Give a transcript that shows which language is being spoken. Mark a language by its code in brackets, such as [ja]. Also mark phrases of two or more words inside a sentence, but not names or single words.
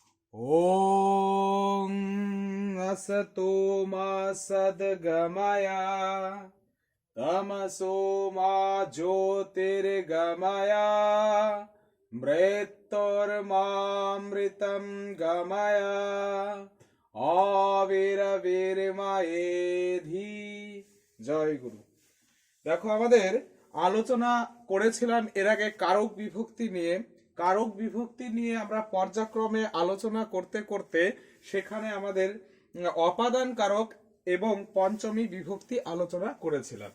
[sa] ॐ असतो मा सद्गमय तमसो मा ज्योतिर्गमय मृत्युर्मामृतं गमय আবির্বির্ময়েধি। [bn] জয় গুরু। দেখো, আমাদের আলোচনা করেছিলাম এর আগে কারক বিভক্তি নিয়ে। কারক বিভক্তি নিয়ে আমরা পর্যায়ক্রমে আলোচনা করতে করতে সেখানে আমাদের অপাদান কারক এবং পঞ্চমী বিভক্তি আলোচনা করেছিলাম।